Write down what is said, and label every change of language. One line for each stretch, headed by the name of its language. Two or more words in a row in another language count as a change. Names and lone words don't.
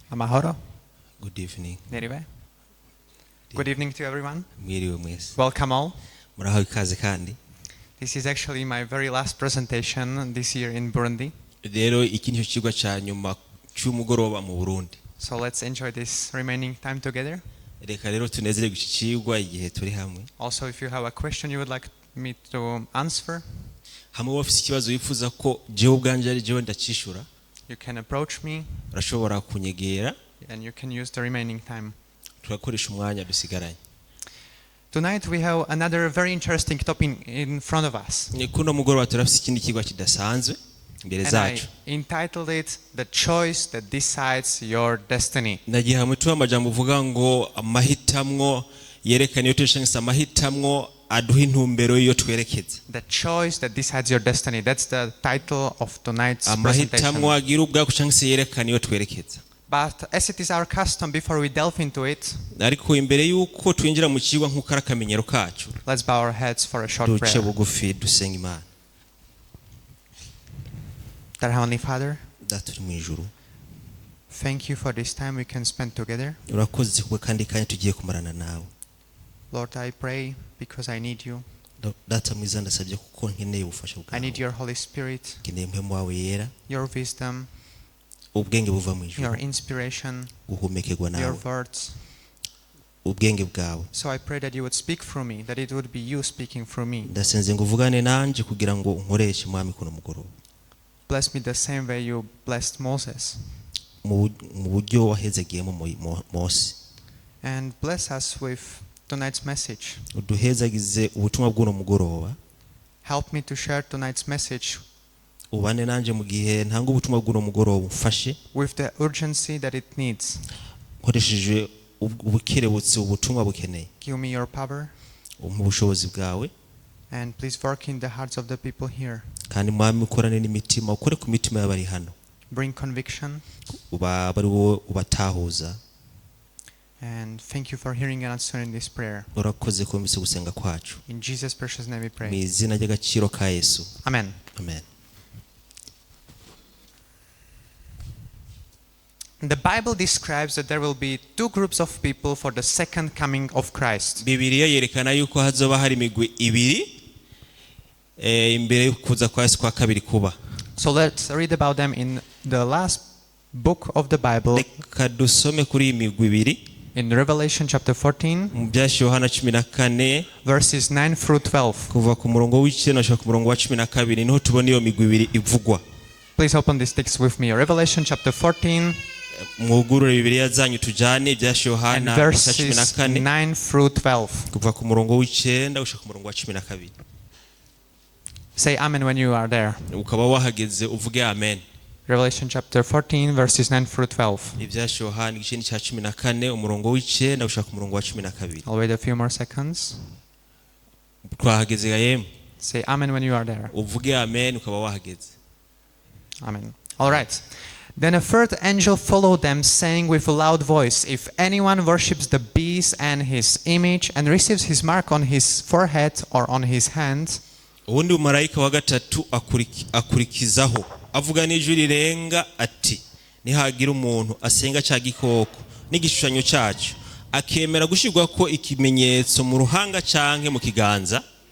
Rundi: Mahoro.
English: Good evening.
Rundi: Neriwe.
English: Good evening to everyone.
Rundi: Mwiriwe mwese.
English: Welcome all.
Rundi: Muraho ikaze kandi.
English: This is actually my very last presentation this year in Burundi.
Rundi: Rero iki nicyo kigwa cya nyuma cy'umugoroba mu Burundi.
English: So let's enjoy this remaining time together.
Rundi: Reka rero tunezererwe iki kigwa igihe turi hamwe.
English: Also, if you have a question you would like me to answer,
Rundi: hamwe wafise ikibazo wifuza ko jewe ubwanje ari jewe ndakishura,
English: you can approach me
Rundi: urashobora kunyegera
English: and you can use the remaining time.
Rundi: Turakoresha umwanya dusigaranye.
English: Tonight we have another very interesting topic in front of us.
Rundi: Ni kuno mugoroba turafise ikindi kigwa kidasanzwe imbere
English: And
Rundi: zacu.
English: I entitled it The Choice That Decides Your Destiny.
Rundi: Nagiye hamwe tuba amajambo uvuga ngo amahitamwo yerekana iyo tushangisa amahitamwo aduha intumbero iyo twerekeza.
English: The Choice That Decides Your Destiny. That's the title of tonight's
Rundi: Amahitamwo
English: presentation.
Rundi: agira ubwako cyangwa yerekana iyo twerekeza.
English: But as it is our custom, before we delve into it,
Rundi: Ariko imbere yuko twinjira mu kigwa nk'uko ari akamenyero kacu,
English: let's bow our heads for a short
Rundi: duce
English: prayer.
Rundi: bugufi dusenga Imana.
English: Dear Heavenly Father,
Rundi: Data uri mu ijuru,
English: thank you for this time we can spend together.
Rundi: urakoze kubwo kandi kanya tugiye kumarana nawe.
English: Lord, I pray because I need you.
Rundi: Data mwiza ndasabye kuko nkeneye ubufasha
English: I need
Rundi: bwawe.
English: your Holy Spirit,
Rundi: Nkeneye mpemu wawe yera,
English: your wisdom,
Rundi: ubwenge buva mu ijuru,
English: your inspiration,
Rundi: guhumekerwa
English: your
Rundi: nawe,
English: words.
Rundi: ubwenge bwawe.
English: So I pray that you would speak through me, that it would be you speaking through me.
Rundi: Ndasenze ngo uvugane nanje kugira ngo unkoreshe mwami kuno mugoroba.
English: Bless me the same way you blessed Moses.
Rundi: Mu buryo wahezagiyemo Mose.
English: And bless us with tonight's message.
Rundi: Uduhezagize ubutumwa bw'uno mugoroba.
English: Help me to share tonight's message
Rundi: Ubane nanje mu gihe ntanga ubutumwa bw'uno mugoroba umfashe.
English: with the urgency that it needs.
Rundi: Nkoresheje ubukerebutsi ubutumwa bukeneye.
English: Give me your power,
Rundi: Mu bushobozi bwawe
English: and please work in the hearts of the people here.
Rundi: kandi mwami ukorane n'imitima, ukore ku mitima y'abari hano.
English: Bring conviction,
Rundi: Bari wo ubatahuza.
English: and thank you for hearing and answering this prayer.
Rundi: Urakoze kumvise gusenga kwacu.
English: In Jesus' precious name we
Rundi: Mu
English: pray.
Rundi: izina ry'agaciro ka Yesu.
English: Amen.
Rundi: Amen.
English: The Bible describes that there will be two groups of people for the second coming of Christ.
Rundi: Bibiliya yerekana yuko hazoba hari imigwi ibiri imbere yo kuza kwa Yesu kwa kabiri kuba.
English: So let's read about them in the last book of the Bible,
Rundi: Reka dusome kuri iyi migwi ibiri
English: in Revelation chapter 14,
Rundi: mu byashiwe Yohana 14
English: verses 9 through 12.
Rundi: kuva ku murongo w'ikenda gushika ku murongo wa 12 niho tubona iyo migwi ibiri ivugwa.
English: Please open this text with me. Revelation chapter 14
Rundi: Mwugurure Bibiliya zanyu tujane ibyashiwe
English: and
Rundi: Yohana
English: verses
Rundi: 14
English: 9 through 12.
Rundi: kuva ku murongo w'ikenda gushika ku murongo wa 12.
English: Say amen when you are there.
Rundi: Ukaba wahageze uvuge amen.
English: Revelation chapter 14, verses 9 through 12.
Rundi: Ibyashiwe Yohana igice cya 14 umurongo w'ikenda gushika ku murongo wa 12.
English: I'll wait a few more seconds.
Rundi: Twahageze yemwe.
English: Say amen when you are there.
Rundi: Uvuge amen ukaba wahageze.
English: Amen. All right. Then a third angel followed them, saying with a loud voice, "If anyone worships the beast and his image and receives his mark on his forehead or on his hand,"
Rundi: Ubundi marayika wa gatatu akurikizaho avuga n'ijwi rirenga ati, nihagira umuntu asenga cya gikoko n'igishushanyo cyacu akemera gushirwa ko ikimenyetso mu ruhanga canke mu kiganza,